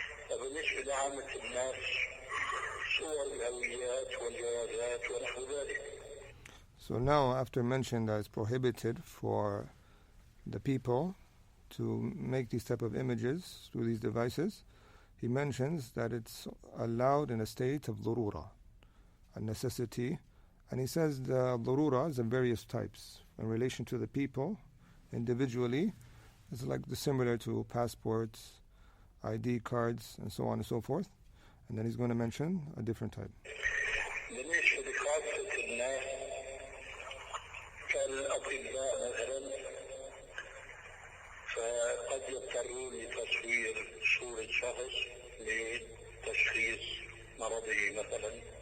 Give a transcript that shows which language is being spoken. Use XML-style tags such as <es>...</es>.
<ar>وبالنسبة لعامة الناس صور الهويات والجوازات ونحو ذلك.</ar> <en>So now, after mentioning that it's prohibited for the people to make these type of images through these devices, he mentions that it's allowed in a state of darura, a necessity, and he says the darura is of various types in relation to the people individually, It's like similar to passports, ID cards, and so on and so forth. And then he's going to mention a different type.</en> <ar>بالنسبة لخاصة الناس كالأطباء مثلا فقد يضطرون لتصوير صورة شخص لتشخيص مرضه مثلا،</ar>